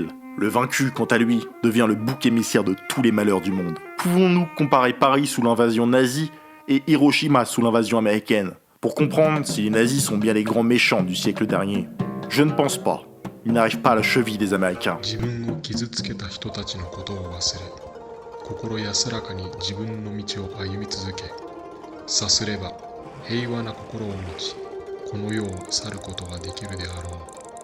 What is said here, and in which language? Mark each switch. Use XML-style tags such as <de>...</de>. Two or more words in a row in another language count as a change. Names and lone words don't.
<fr>Le vaincu, quant à lui, devient le bouc émissaire de tous les malheurs du monde. Pouvons-nous comparer Paris sous l'invasion nazie et Hiroshima sous l'invasion américaine pour comprendre si les nazis sont bien les grands méchants du siècle dernier? Je ne pense pas. Ils n'arrivent pas à la cheville des Américains.</fr> <ja>心安らかに自分の道を歩み続け、さすれば平和な心を持ち、この世を去ることができるであろう。</ja>